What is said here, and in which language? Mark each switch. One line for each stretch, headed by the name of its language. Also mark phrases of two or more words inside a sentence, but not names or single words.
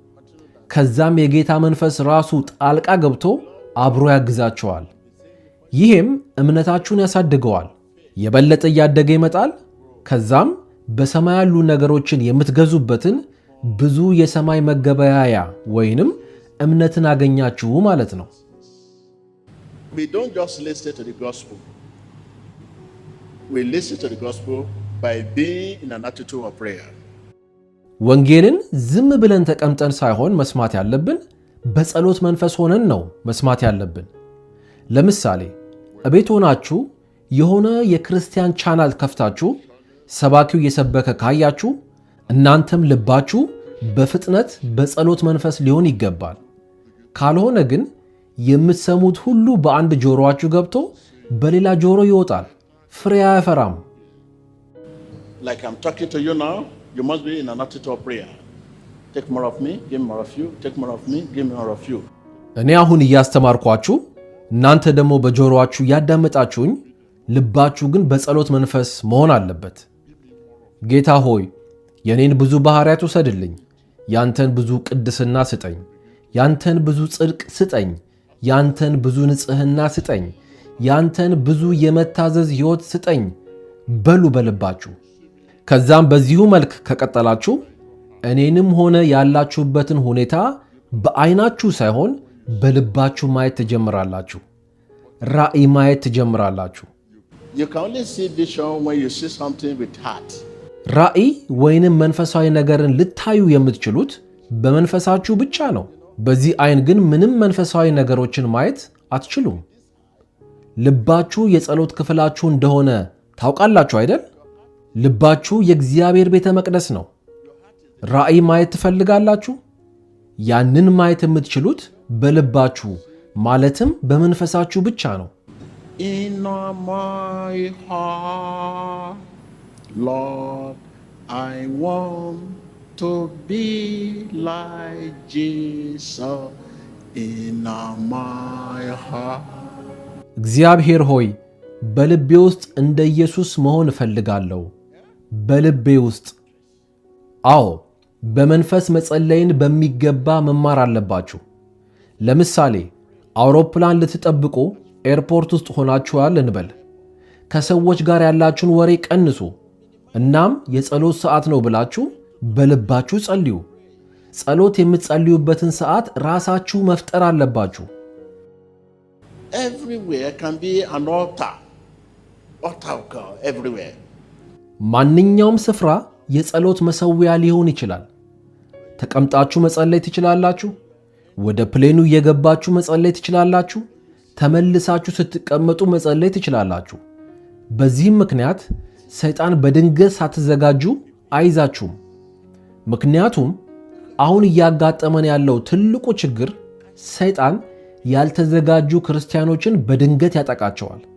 Amharic: ከዛም የጌታ መንፈስ ራሱ ጣልቃ ገብቶ አብሮ ያግዛችኋል። ይህም እምነታችሁን ያሳድገዋል። የበለጠ እያደገ ይመጣል። ከዛም በሰማይ ያሉ ነገሮችን የምትገዙበትን ብዙ የሰማይ መገበያያ ወይንም እምነትን አገኛችሁ ማለት ነው።
English: We don't just listen to the gospel. We listen to the gospel by being in an attitude of prayer.
Amharic: ወንጌልን ዝም ብለን ተቀምጠን ሳይሆን መስማት ያለብን በጸሎት መንፈስ ሆነን ነው መስማት ያለብን። ለምሳሌ እቤት ሆናችሁ የሆነ የክርስቲያን ቻናል ከፍታችሁ ሰባኪው እየሰበከ ካያችሁ እናንተም ልባችሁ በፍጥነት በጸሎት መንፈስ ሊሆን ይገባል። ካልሆነ ግን የምትሰሙት ሁሉ በአንድ ጆሮአችሁ ገብቶ በሌላ ጆሮ ይወጣል፣ ፍሬ አያፈራም።
English: Like I'm talking to you now, you must be in an attitude of prayer. Take more of me, give me more of you. Take more of me, give me more of you.
Amharic: እኔ አሁን እያስተማርኳችሁ እናንተ ደግሞ በጆሮአችሁ ያዳመጣችሁኝ፣ ልባችሁ ግን በጸሎት መንፈስ መሆን አለበት። ጌታ ሆይ የኔን ብዙ ባህሪያት ውሰድልኝ፣ ያንተን ብዙ ቅድስና ስጠኝ፣ ያንተን ብዙ ጽድቅ ስጠኝ፣ ያንተን ብዙ ንጽህና ስጠኝ፣ ያንተን ብዙ የመታዘዝ ሕይወት ስጠኝ በሉ በልባችሁ። ከዛም በዚሁ መልክ ከቀጠላችሁ እኔንም ሆነ ያላችሁበትን ሁኔታ በአይናችሁ ሳይሆን በልባችሁ ማየት ትጀምራላችሁ። ራእይ ማየት ትጀምራላችሁ።
English: You can only see vision when you see something with heart.
Amharic: ራእይ ወይንም መንፈሳዊ ነገርን ልታዩ የምትችሉት በመንፈሳችሁ ብቻ ነው። በዚህ አይን ግን ምንም መንፈሳዊ ነገሮችን ማየት አትችሉም። ልባችሁ የጸሎት ክፍላችሁ እንደሆነ ታውቃላችሁ አይደል? ልባችሁ የእግዚአብሔር ቤተ መቅደስ ነው። ራእይ ማየት ትፈልጋላችሁ? ያንን ማየት የምትችሉት በልባችሁ ማለትም በመንፈሳችሁ ብቻ ነው።
English: In my heart, Lord, I want to be like Jesus. In my heart.
Amharic: እግዚአብሔር ሆይ በልቤ ውስጥ እንደ ኢየሱስ መሆን እፈልጋለሁ። በልቤ ውስጥ አዎ፣ በመንፈስ መጸለይን በሚገባ መማር አለባችሁ። ለምሳሌ አውሮፕላን ልትጠብቁ ኤርፖርት ውስጥ ሆናችኋል እንበል። ከሰዎች ጋር ያላችሁን ወሬ ቀንሱ። እናም የጸሎት ሰዓት ነው ብላችሁ በልባችሁ ጸልዩ። ጸሎት የምትጸልዩበትን ሰዓት ራሳችሁ መፍጠር አለባችሁ።
English: Everywhere can be an altar. Altar of God, everywhere.
Amharic: ማንኛውም ስፍራ የጸሎት መሰዊያ ሊሆን ይችላል። ተቀምጣችሁ መጸለይ ትችላላችሁ። ወደ ፕሌኑ እየገባችሁ መጸለይ ትችላላችሁ። ተመልሳችሁ ስትቀመጡ መጸለይ ትችላላችሁ። በዚህም ምክንያት ሰይጣን በድንገት ሳትዘጋጁ አይዛችሁም። ምክንያቱም አሁን እያጋጠመን ያለው ትልቁ ችግር ሰይጣን ያልተዘጋጁ ክርስቲያኖችን በድንገት ያጠቃቸዋል።